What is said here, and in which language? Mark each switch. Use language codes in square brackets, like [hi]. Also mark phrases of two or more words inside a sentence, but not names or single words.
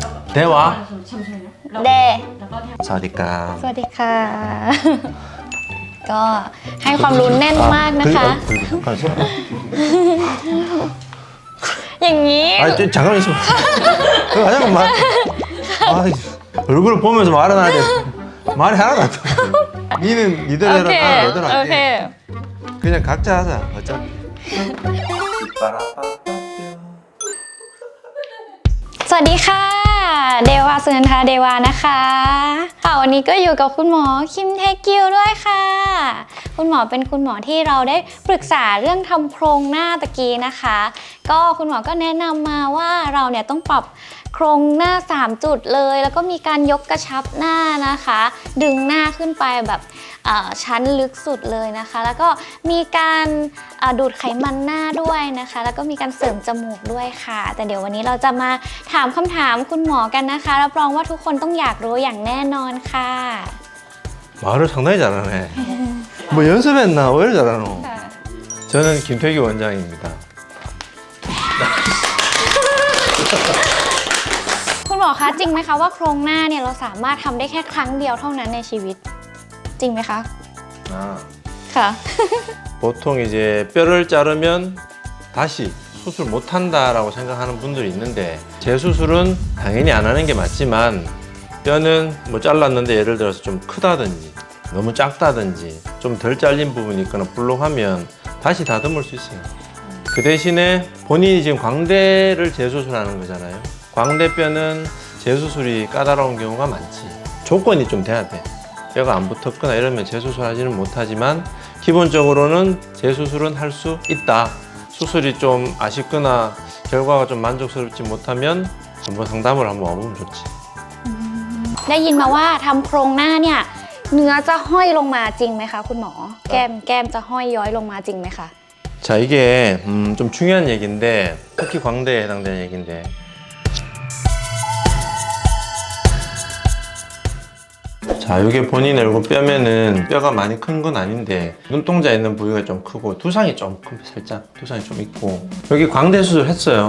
[ko] 대화. 잠시만요. 네. [th] สวัสดีครับ สวัสดีค่ะ ก็ให้ความรู้แน่นมากนะคะ [ko] 그리고 잠깐 있어. [th] อย่างนี้ [ko] 아니 잠깐 있어. 잠깐만. 아, 얼굴을 보면서 말은 하지. 말이 하나도 안 돼. 니는 니대로 โอ 해라. เค 나는 내대로 [th] โอเค [ko] 할게. 그냥 각자 하자. 어차피. [th] สวัสดีค่ะ เดวาสุนันทาเดวานะคะค่ะวันนี้ก็อยู่กับคุณหมอคิมเทกิวด้วยค่ะ คุณหมอเป็นคุณหมอที่เราได้ ปรึกษาเรื่องทำโครงหน้าตะกี้นะคะ ก็คุณหมอก็แนะนำมาว่าเราเนี่ยต้องปรับโครงหน้า3จุดเลยแล้วก็มีการยกกระชับหน้านะคะ ดึงหน้าขึ้นไปแบบชั้นลึกสุดเลยนะคะ แล้วก็มีการดูดไขมันหน้าด้วยนะคะ แล้วก็มีการเสริมจมูกด้วยค่ะ แต่เดี๋ยววันนี้เราจะมาถามคำถามคุณหมอกันนะคะรับรองว่าทุกคนต้องอยากรู้อย่างแน่นอนค่ะ [ko] 말을 상당히 잘하네. 뭐 연습했나? 왜 이렇게 잘하노? 저는 김태기 원장입니다. [th] คุณหมอคะจริงไหมคะว่าโครงหน้าเนี่ยเราสามารถทำได้แค่ครั้งเดียวเท่านั้นในชีวิตจริงไหมคะ 아, ค่ะ [ko] 보통 이제 뼈를 자르면 다시 수술 못 한다라고 생각하는 분들이 있는데 재수술은 당연히 안 하는 게 맞지만 뼈는 뭐 잘랐는데 예를 들어서 좀 크다든지 너무 작다든지 좀 덜 잘린 부분이 있거나 불룩하면 다시 다듬을 수 있어요. 그 대신에 본인이 지금 광대를 재수술하는 거잖아요. 광대뼈는 재수술이 까다로운 경우가 많지. 조건이 좀 돼야 돼. 뼈가 안 붙었거나 이러면 재수술하지는 못하지만 기본적으로는 재수술은 할 수 있다. 수술이 좀 아쉽거나 결과가 좀 만족스럽지 못하면 한번 상담을 한번 와보면 좋지. [th] ได้ยินมาว่าทำโครงหน้าเนี่ยเนื้อจะห้อยลงมาจริงไหมคะคุณหมอแก้มจะห้อยย้อยลงมาจริงไหมคะ [ko] 자, 이게 좀 중요한 얘기인데 특히 광대에 해당되는 얘기인데 자, 이게 본인 얼굴 뼈면은 뼈가 많이 큰 건 아닌데 눈동자 있는 부위가 좀 크고 두상이 좀 큰, 살짝 두상이 좀 있고 여기 광대 수술 했어요.